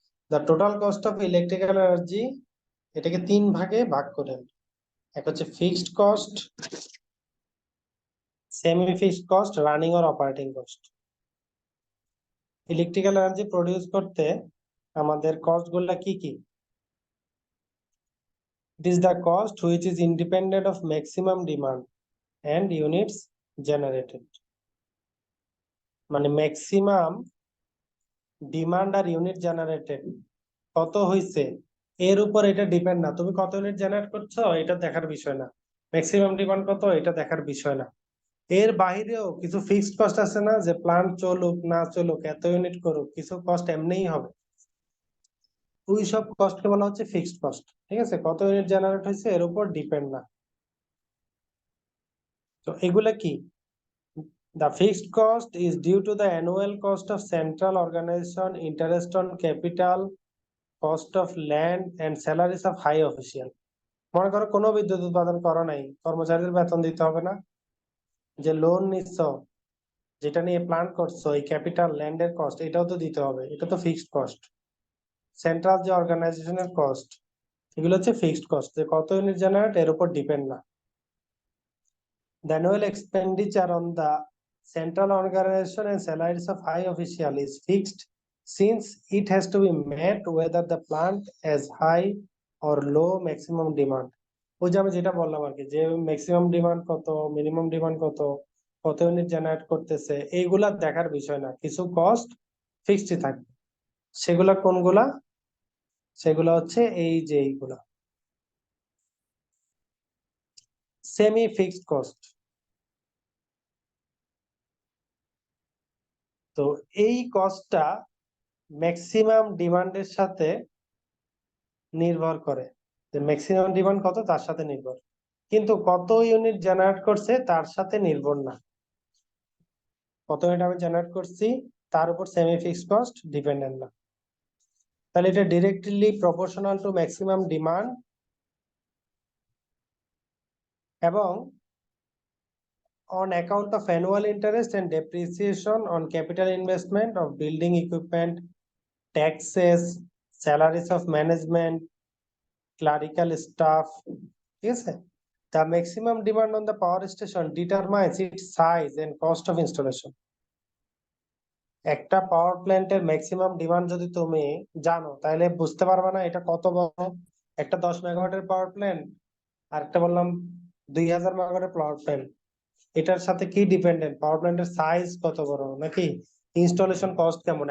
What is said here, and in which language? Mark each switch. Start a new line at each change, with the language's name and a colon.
Bangla: The total cost of electrical energy, এটাকে 3 ভাগে ভাগ করেন, এক হচ্ছে fixed cost, semi fixed cost, running or operating cost. Electrical energy produce করতে আমাদের কস্ট গুলা কি কি?
English: It is the cost which is independent of maximum demand and units generated.
Bangla: মানে ম্যাক্সিমাম ডিমান্ড আর ইউনিট জেনারেটেড কত হইছে এর উপর এটা ডিপেন্ড না, তুমি কত ইউনিট জেনারেট করছো এটা দেখার বিষয় না, ম্যাক্সিমাম ডিমান্ড কত এটা দেখার বিষয় না। এর বাহিরেও কিছু ফিক্সড কস্ট আছে না, যে প্ল্যান্ট চলুক না চলুক, এত ইউনিট করুক, কিছু কস্ট এমনিই হবে, ওই সব কস্টকে বলা হচ্ছে ফিক্সড কস্ট, ঠিক আছে, কত ইউনিট জেনারেট হয়েছে এর উপর ডিপেন্ড না। তো এগুলা কি?
English: The fixed cost is due to the annual cost of central organization, interest on capital, cost of land and salaries of high official.
Bangla: মনে করো কোনো বিদ্যুৎ উৎপাদন করো নাই, কর্মচারীদের বেতন দিতে হবে না, যে লোন নিচ্ছ, যেটা নিয়ে প্ল্যান করছো, এই ক্যাপিটাল ল্যান্ডের কস্ট এটাও তো দিতে হবে, এটা তো ফিক্সড কস্ট। সেন্ট্রাল যে অর্গানাইজেশনের কস্ট, এগুলো হচ্ছে ফিক্সড কস্ট, যে কত ইউনিট জেনারেট এর উপর ডিপেন্ড না।
English: The annual expenditure on the central organization and salaries of high official is fixed since it has to be met whether the plant has high or low maximum demand।
Bangla: ওই যে আমি যেটা বললাম আর কি, যে ম্যাক্সিমাম ডিমান্ড কত, minimum demand কত, কত ইউনিট জেনারেট করতেছে, এইগুলা দেখার বিষয় না, কিছু কস্ট ফিক্সড থাকবে। সেগুলা কোনগুলা? সেগুলা হচ্ছে এই যে এইগুলা সেমি ফিক্সড কস্ট। তো এই কস্টটা ম্যাক্সিমাম ডিমান্ডের সাথে নির্ভর করে, যে ম্যাক্সিমাম ডিমান্ড কত তার সাথে নির্ভর, কিন্তু কত ইউনিট জেনারেট করছে তার সাথে নির্ভর না। কত ইউনিট আমি জেনারেট করছি তার উপর সেমি ফিক্সড কস্ট ডিপেন্ডেন্ট না।
English: তাহলে এটা directly proportional to maximum demand, এবং on account of annual interest and depreciation on capital investment of building equipment, taxes, salaries of management, clerical staff,
Bangla: ঠিক আছে?
English: The maximum demand on the power station determines its size and cost of installation.
Bangla: একটা পাওয়ার প্ল্যান্টের maximum demand যদি তুমি জানো তাহলে বুঝতে পারবে না এটা কত বড়। একটা 10 মেগাওয়াটের পাওয়ার প্ল্যান্ট আর একটা বললাম 2000 মেগাওয়াটের পাওয়ার প্ল্যান্ট, এটার সাথে কি ডিপেন্ডেন্ট? পাওয়ার প্ল্যান্টের সাইজ কত বড়, নাকি ইনস্টলেশন কস্ট কেমন।